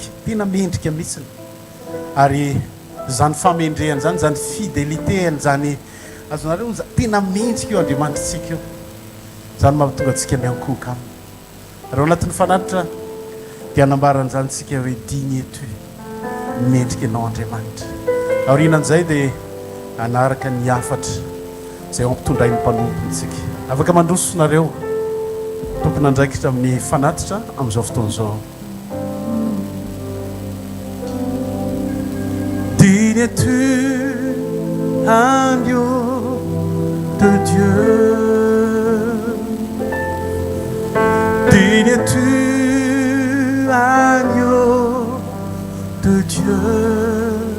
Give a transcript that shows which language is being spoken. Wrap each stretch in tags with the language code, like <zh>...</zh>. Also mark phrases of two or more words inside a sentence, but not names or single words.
<mg>Tena mendrika mihitsy. Ary zany famendrehany zany, zany fidélité zany azonareo tena mendrika io Andriamanitra tsika io. Zany mahatonga antsika miankoka aminy. Raha anatin'ny fanatitra dia anambarany zany tsika hoe</mg> <fr>digne tu.</fr> <mg>Mendrika ianao Andriamanitra. Aorinan'izay dia anaraka ny afatra zay ao ampitondray ny mpanompontsika. Afaka mandrosonareo tompona andraikitra amin'ny fanatitra amin'izao fotoan'izao.</mg> <fr>Digne tu agneau de Dieu. Digne tu agneau de Dieu.</fr>